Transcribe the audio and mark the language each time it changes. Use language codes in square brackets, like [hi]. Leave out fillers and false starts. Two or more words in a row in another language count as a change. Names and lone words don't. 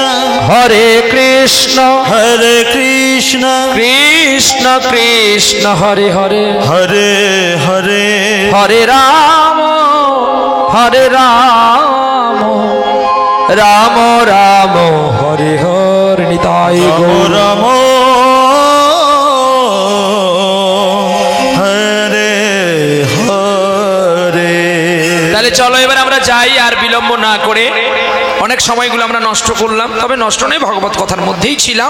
[sa] হরে কৃষ্ণ हरे कृष्ण কৃষ্ণ কৃষ্ণ হরে হরে हरे हरे হরে রাম রাম রাম হরে হরে নিতাই গৌর राम हरे हरे [bn] তাহলে চলো এবার আমরা যাই, আর বিলম্ব না করে। অনেক সময়গুলো আমরা নষ্ট করলাম, তবে নষ্ট নেই, ভগবত কথার মধ্যেই ছিলাম।